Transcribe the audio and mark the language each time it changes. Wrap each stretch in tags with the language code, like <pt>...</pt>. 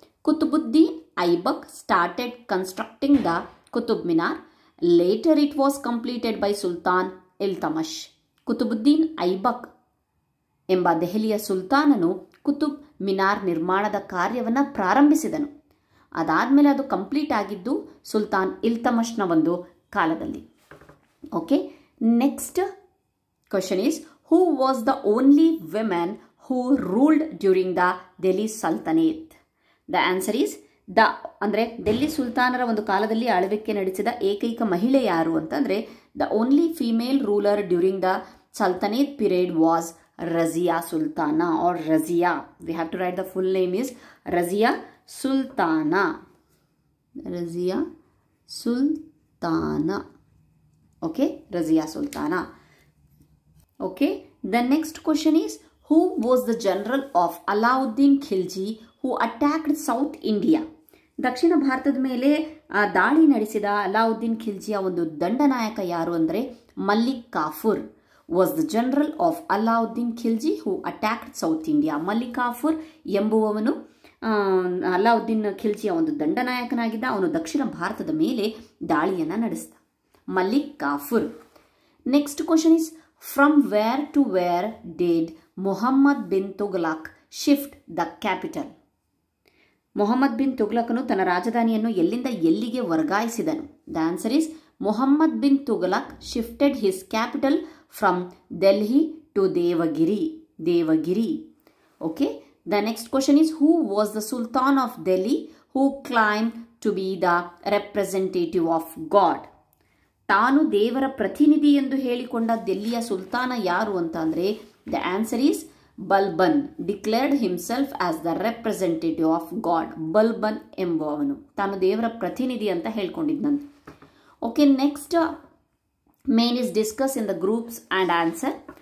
<en>Qutbuddin Aibak started constructing the Qutub Minar. Later it was completed by Sultan Iltutmish.</en> <kn>Qutubuddin Aibak ಎಂಬ ದೆಹಲಿಯ ಸುಲ್ತಾನನು ಕುತುಬ್ ಮಿನಾರ್ ನಿರ್ಮಾಣದ ಕಾರ್ಯವನ್ನು ಪ್ರಾರಂಭಿಸಿದನು. ಅದಾದಮೇಲೆ ಅದು ಕಂಪ್ಲೀಟ್ ಆಗಿದ್ದು ಸುಲ್ತಾನ್ ಇಲ್ತಮಶ್ನ ಒಂದು ಕಾಲದಲ್ಲಿ.</kn> <en>Okay, next question is, who was the only woman who ruled during the Delhi Sultanate? The answer is,</en> <kn>ಅಂದರೆ ಡೆಲ್ಲಿ ಸುಲ್ತಾನರ ಒಂದು ಕಾಲದಲ್ಲಿ ಆಳ್ವಿಕೆ ನಡೆಸಿದ ಏಕೈಕ ಮಹಿಳೆ ಯಾರು ಅಂತಂದರೆ</kn> <en>the only female ruler during the Sultanate period was Razia Sultana or Razia. We have to write the full name is Razia Sultana. Razia Sultana. Okay, Razia Sultana. Okay, the next question is, who was the general of Alauddin Khilji who attacked South India?</en> <kn>ದಕ್ಷಿಣ ಭಾರತದ ಮೇಲೆ ದಾಳಿ ನಡೆಸಿದ ಅಲಾವುದ್ದೀನ್ ಖಿಲ್ಜಿಯ ಒಂದು ದಂಡನಾಯಕ ಯಾರು ಅಂದರೆ</kn> <en>Malik Kafur was the general of Alauddin Khilji who attacked South India.</en> <kn>Malik Kafur ಎಂಬುವವನು Alauddin ಖಿಲ್ಜಿಯ ಒಂದು ದಂಡನಾಯಕನಾಗಿದ್ದ. ಅವನು ದಕ್ಷಿಣ ಭಾರತದ ಮೇಲೆ ದಾಳಿಯನ್ನು ನಡೆಸಿದ.</kn> <en>Malik Kafur. Next question is, from where to where did Muhammad bin Tughlaq shift the capital?</en> <kn>Muhammad bin Tughlaqನು ತನ್ನ ರಾಜಧಾನಿಯನ್ನು ಎಲ್ಲಿಂದ ಎಲ್ಲಿಗೆ ವರ್ಗಾಯಿಸಿದನು?</kn> <en>The answer is, Muhammad bin Tughlaq shifted his capital from Delhi to Devagiri. Okay, the next question is, who was the Sultan of Delhi who claimed to be the representative of God?</en> <kn>ತಾನು ದೇವರ ಪ್ರತಿನಿಧಿ ಎಂದು ಹೇಳಿಕೊಂಡ ದೆಲ್ಲಿಯ ಸುಲ್ತಾನ ಯಾರು ಅಂತ ಅಂದರೆ</kn> <en>the answer is</en> <kn>Balban.</kn> <en>Declared himself as the representative of god.</en> <kn>Balban ಎಂಬುವವನು ತಾನು ದೇವರ ಪ್ರತಿನಿಧಿ ಅಂತ ಹೇಳ್ಕೊಂಡಿದ್ದಂತೆ.</kn> <en>Okay, next main is discuss in the groups and answer.</en>